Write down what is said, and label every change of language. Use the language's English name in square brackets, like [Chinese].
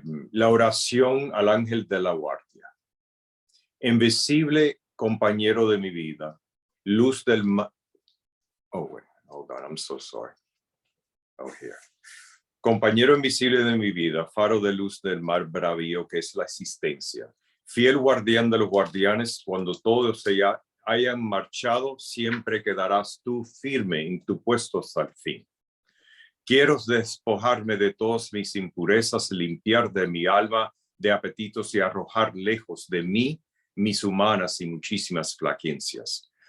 [Spanish] La oración al ángel de la guardia. Invisible compañero de mi vida, luz del mar. [English] Oh, wait, hold on, I'm so sorry. Oh, here. [Spanish] Compañero invisible de mi vida, faro de luz del mar bravío que es la existencia. Fiel guardián de los guardianes, cuando todos se hayan marchado, siempre quedarás tú firme en tu puesto hasta el fin. Quiero despojarme de todas mis impurezas, limpiar de mi alma de apetitos y arrojar lejos de mí mis humanas y muchísimas flaquencias.